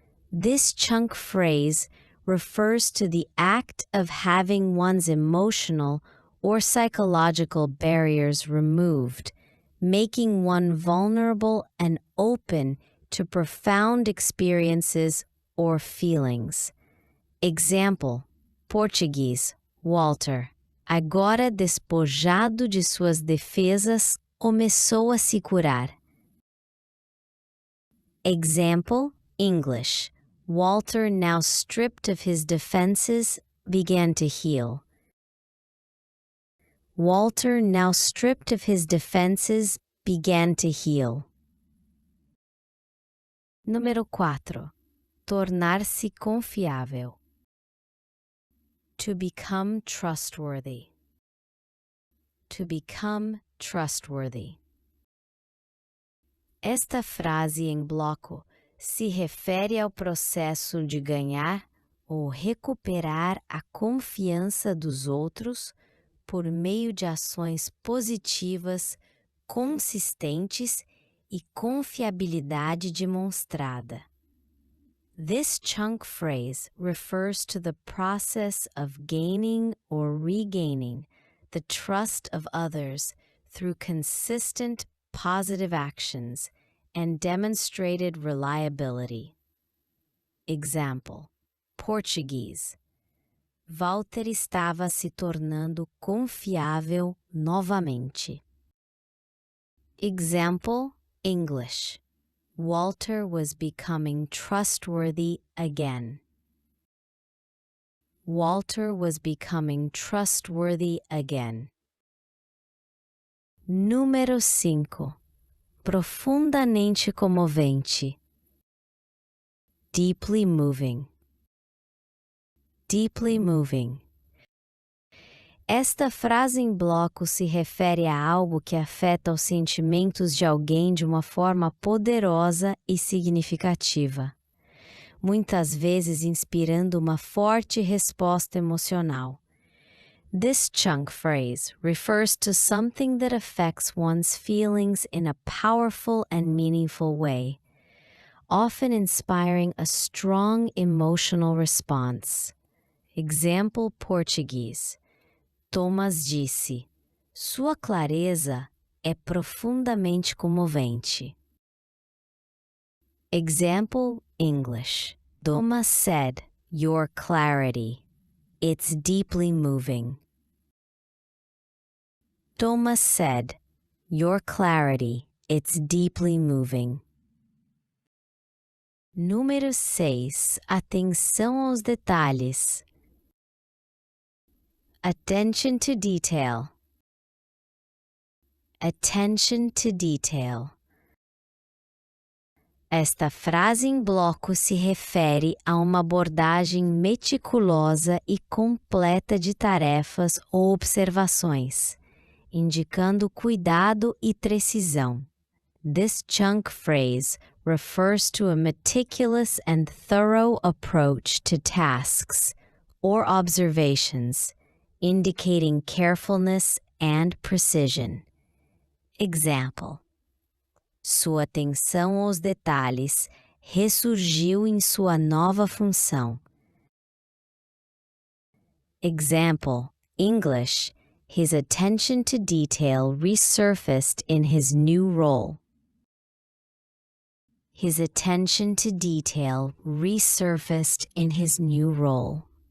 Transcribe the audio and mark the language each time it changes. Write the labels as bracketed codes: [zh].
[en] This chunk phrase refers to the act of having one's emotional or psychological barriers removed, making one vulnerable and open to profound experiences or feelings. Example, Português, Walter. [pt] Agora despojado de suas defesas, começou a se curar. [en] Example, English. Walter, now stripped of his defenses, began to heal. Walter, now stripped of his defenses, began to heal. [pt] Número 4. Tornar-se confiável. [en] To become trustworthy. To become trustworthy. [pt] Esta frase em bloco se refere ao processo de ganhar ou recuperar a confiança dos outros por meio de ações positivas, consistentes e confiabilidade demonstrada. [en] This chunk phrase refers to the process of gaining or regaining the trust of others through consistent positive actions, and demonstrated reliability. Example: Português. [pt] Walter estava se tornando confiável novamente. [en] Example: English. Walter was becoming trustworthy again. Walter was becoming trustworthy again. [pt] Número 5. Profundamente comovente. [en] Deeply moving. Deeply moving. [pt] Esta frase em bloco se refere a algo que afeta os sentimentos de alguém de uma forma poderosa e significativa, muitas vezes inspirando uma forte resposta emocional. [en] This chunk phrase refers to something that affects one's feelings in a powerful and meaningful way, often inspiring a strong emotional response. Example: Português. [pt] Thomas disse: "Sua clareza é profundamente comovente." [en] Example: English. Thomas said, "Your clarity, it's deeply moving." Thomas said, "Your clarity, it's deeply moving." [pt] Número 6. Atenção aos detalhes. [en] Attention to detail. Attention to detail. [pt] Esta frase em bloco se refere a uma abordagem meticulosa e completa de tarefas ou observações, indicando cuidado e precisão. [en] This chunk phrase refers to a meticulous and thorough approach to tasks or observations, indicating carefulness and precision. Example: [pt] Sua atenção aos detalhes ressurgiu em sua nova função. [en] Example: English. His attention to detail resurfaced in his new role. His attention to detail resurfaced in his new role.